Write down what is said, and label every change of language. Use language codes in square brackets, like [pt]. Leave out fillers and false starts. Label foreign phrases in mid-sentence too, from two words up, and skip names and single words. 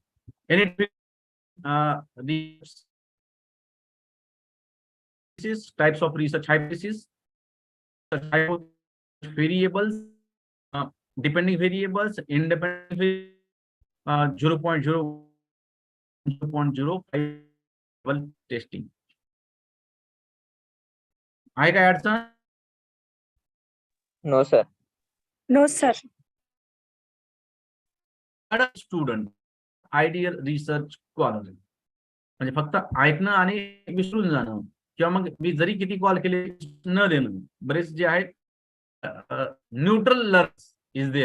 [en] Any types of research hypothesis, variables, depending variables, independent variables, 0.05 testing. [mr] आहे काय अडचण? [en] No, sir. No, sir. student ideal research scholar [mr] म्हणजे फक्त ऐकणं आणि विसरून जाणं, किंवा मग मी जरी किती कॉल केले न देणं. बरेच जे आहेत [en] neutral learners is there.